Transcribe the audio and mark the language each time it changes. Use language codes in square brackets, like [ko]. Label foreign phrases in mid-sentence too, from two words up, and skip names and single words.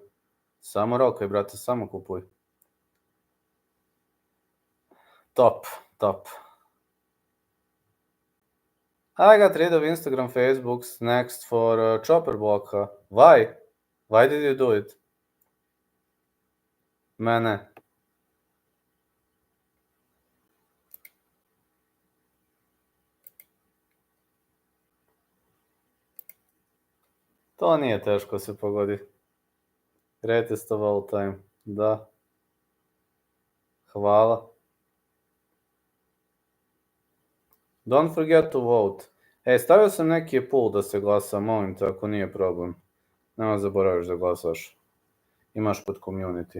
[sr] Samo rokaj, brate, samo kupuj. Top. [en] I got rid of Instagram, Facebook's next for chopper block. Why? Why did you do it? [sr] Mene. To nije teško se pogodi. [en] Greatest of all time. [sr] Da. Hvala. [en] Don't forget to vote. [sr] Stavio sam neki pool da se glasa, molim te, ako nije problem. Nema zaboraviš da glasaš. Imaš pod community.